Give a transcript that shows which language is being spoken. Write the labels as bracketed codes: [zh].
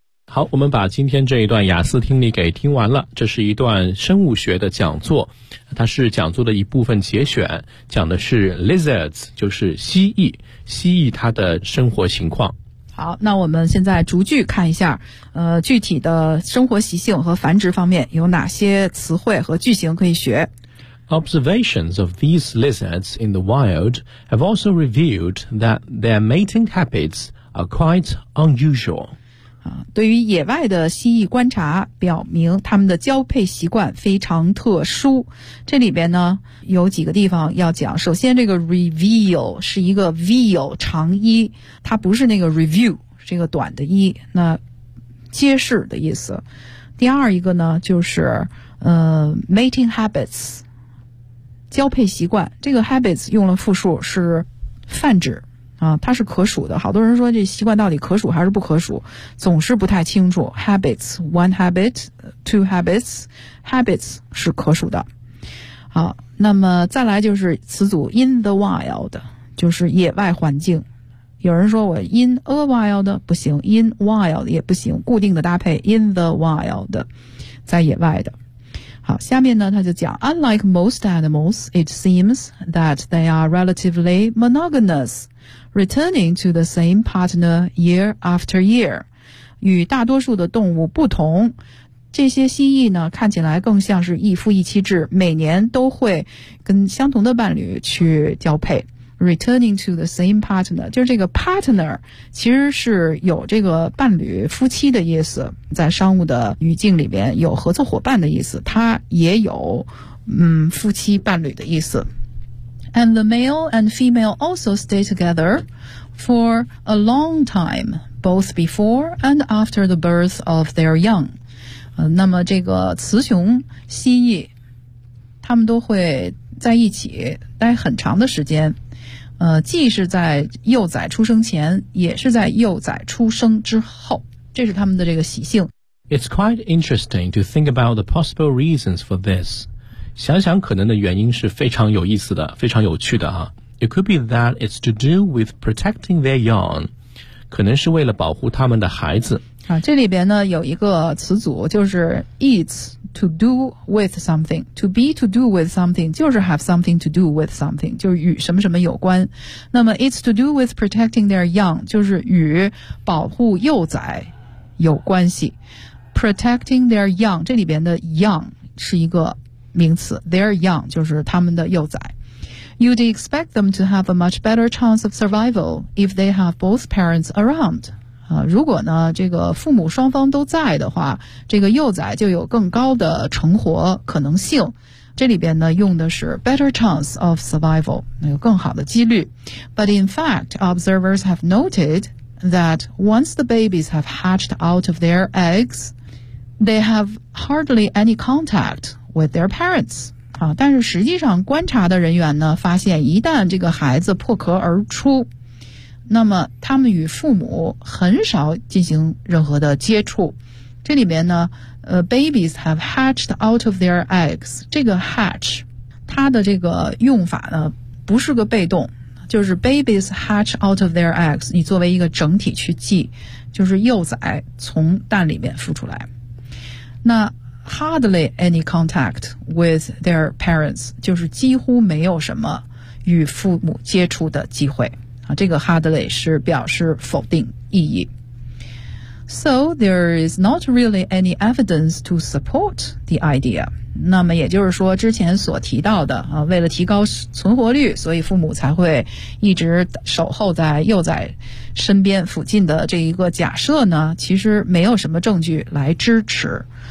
[zh] 好，我们把今天这一段雅思听力给听完了。这是一段生物学的讲座，它是讲座的一部分节选，讲的是 lizards， 就是蜥蜴，蜥蜴它的生活情况。好，那我们现在逐句看一下，具体的生活习性和繁殖方面有哪些词汇和句型可以学。 [en] Observations of these lizards in the wild have also revealed that their mating habits are quite unusual. [zh] 对于野外的蜥蜴观察表明他们的交配习惯非常特殊。这里边呢有几个地方要讲。首先这个 reveal 是一个 veal 长一，它不是那个 review， 是一个短的一，那揭示的意思。第二一个呢就是mating habits， 交配习惯，这个 habits 用了复数是泛指。它是可数的，好多人说这习惯到底可数还是不可数，总是不太清楚。 [en] Habits, one habit, two habits, habits 是可数的。 [zh] 好，那么再来就是词组 [en] in the wild， [zh] 就是野外环境。有人说我 [en] in a wild [zh] 不行 ，in wild 也不行，固定的搭配 [en] in the wild， [zh] 在野外的。好，下面呢他就讲 [en] ，Unlike most animals, it seems that they are relatively monogamous. Returning to the same partner year after year. [zh] 与大多数的动物不同，这些蜥蜴呢看起来更像是一夫一妻制，每年都会跟相同的伴侣去交配。 [en] Returning to the same partner, [zh] 就是这个 partner 其实是有这个伴侣夫妻的意思，在商务的语境里边有合作伙伴的意思，它也有夫妻伴侣的意思。 [en] And the male and female also stay together for a long time, both before and after the birth of their young. [zh] 那么这个雌雄蜥蜴，他们都会在一起待很长的时间。既是在幼崽出生前，也是在幼崽出生之后，这是他们的这个习性。 [en] It's quite interesting to think about the possible reasons for this. [zh] 想想可能的原因是非常有意思的，非常有趣的啊。 [en] It could be that it's to do with protecting their young. [zh] 可能是为了保护他们的孩子。啊，这里边呢有一个词组，就是 [en] eat to do with something, to be to do with something, [zh] 就是 [en] have something to do with something, [zh] 就是与什么什么有关。那么 [en] eat to do with protecting their young, [zh] 就是与保护幼崽有关系。 [en] Protecting their young, [zh] 这里边的 young 是一个名词， their young 就是他们的幼崽。 [en] You'd expect them to have a much better chance of survival if they have both parents around. [zh] 如果呢这个父母双方都在的话，这个幼崽就有更高的成活可能性。这里边呢用的是 [en] better chance of survival, [zh] 那有更好的几率。 [en] But in fact, observers have noted that once the babies have hatched out of their eggs, they have hardly any contact with their parents. [zh] 啊，但是实际上观察的人员呢发现，一旦这个孩子破壳而出，那么他们与父母很少进行任何的接触。这里面呢 [en] babies have hatched out of their eggs, [zh] 这个 hatch 它的这个用法呢不是个被动，就是 [en] babies hatch out of their eggs, [zh] 你作为一个整体去记，就是幼崽从蛋里面孵出来。那 [en] hardly any contact with their parents, [zh] 就是几乎没有什么与父母接触的机会。啊，这个 hardly 是表示否定意义。 [en] So there is not really any evidence to support the idea. [zh] 那么也就是说之前所提到的，啊，为了提高存活率，所以父母才会一直守候在幼崽身边附近的这一个假设呢，其实没有什么证据来支持。